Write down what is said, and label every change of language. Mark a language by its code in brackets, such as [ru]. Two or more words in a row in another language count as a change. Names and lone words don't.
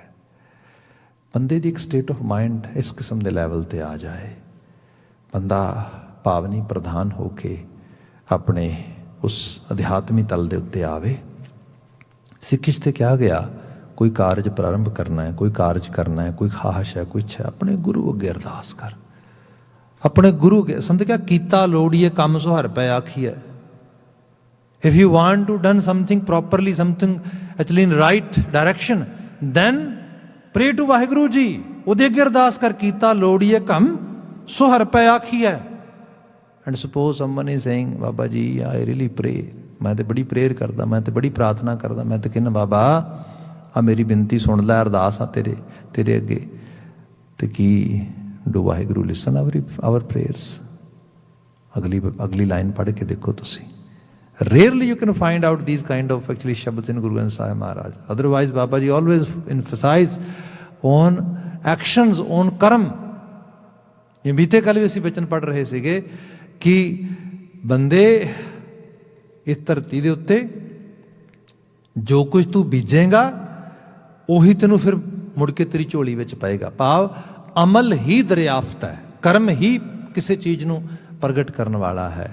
[pa] ਬੰਦੇ ਦੀ ਇੱਕ [en] state of mind [pa] ਇਸ ਕਿਸਮ ਦੇ ਲੈਵਲ ਤੇ ਆ ਜਾਏ, ਬੰਦਾ ਭਾਵਨੀ ਪ੍ਰਧਾਨ ਹੋ ਕੇ ਆਪਣੇ ਉਸ ਅਧਿਆਤਮੀ ਤਲ ਦੇ ਉੱਤੇ ਆਵੇ। ਸਿੱਖੀ 'ਚ ਤੇ ਕਿਹਾ ਗਿਆ, ਕੋਈ ਕਾਰਜ ਪ੍ਰਾਰੰਭ ਕਰਨਾ ਹੈ, ਕੋਈ ਕਾਰਜ ਕਰਨਾ ਹੈ, ਕੋਈ ਖਾਹਿਸ਼ ਹੈ, ਕੋਈ ਇੱਛਾ, ਆਪਣੇ ਗੁਰੂ ਅੱਗੇ ਅਰਦਾਸ ਕਰ। ਆਪਣੇ ਗੁਰੂ ਅੱਗੇ ਸੰਤ ਕਿਹਾ, ਕੀਤਾ ਲੋੜੀਏ ਕੰਮ ਸੁਹਰ ਪੈ ਆਖੀਐ। [en] If you want to done something properly, something actually in right direction, then pray to ਵਾਹਿਗੁਰੂ ਜੀ। [pa] ਉਹਦੇ ਅੱਗੇ ਅਰਦਾਸ ਕਰ, ਕੀਤਾ ਲੋੜੀਏ ਕੰਮ ਸੁਹਰ ਪੈ ਆਖੀਐ। [en] And suppose someone is saying, [pa] ਬਾਬਾ ਜੀ [en] I really pray, [pa] ਮੈਂ ਤੇ ਬੜੀ ਪ੍ਰੇਅਰ ਕਰਦਾ, ਮੈਂ ਤੇ ਬੜੀ ਪ੍ਰਾਰਥਨਾ ਕਰਦਾ, ਮੈਂ ਤੇ ਕਹਿੰਦਾ ਬਾਬਾ ਆ ਮੇਰੀ ਬੇਨਤੀ ਸੁਣ ਲੈ, ਅਰਦਾਸ ਆ ਤੇਰੇ ਅੱਗੇ। ਤੇ ਕੀ [en] do Waheguru listen our prayers? [pa] ਅਗਲੀ ਲਾਈਨ ਪੜ੍ਹ ਕੇ ਦੇਖੋ ਤੁਸੀਂ। [en] Rarely you can find out these kind of actually shabds in Guru Granth Sahib Maharaj. Otherwise, Baba Ji always emphasize on actions, on karm. [hi] ये बीते कल भी [pa] ਅਸੀਂ ਬਚਨ ਪੜ੍ਹ ਰਹੇ ਸੀਗੇ ਕਿ ਬੰਦੇ ਇਸ ਧਰਤੀ ਦੇ ਉੱਤੇ ਜੋ ਕੁਝ ਤੂੰ ਬੀਜੇਗਾ ਉਹੀ ਤੈਨੂੰ ਫਿਰ ਮੁੜ ਕੇ ਤੇਰੀ ਝੋਲੀ ਵਿੱਚ ਪਏਗਾ। ਭਾਵ ਅਮਲ ਹੀ ਦਰਿਆਫਤ ਹੈ, ਕਰਮ ਹੀ ਕਿਸੇ ਚੀਜ਼ ਨੂੰ ਪ੍ਰਗਟ ਕਰਨ ਵਾਲਾ ਹੈ।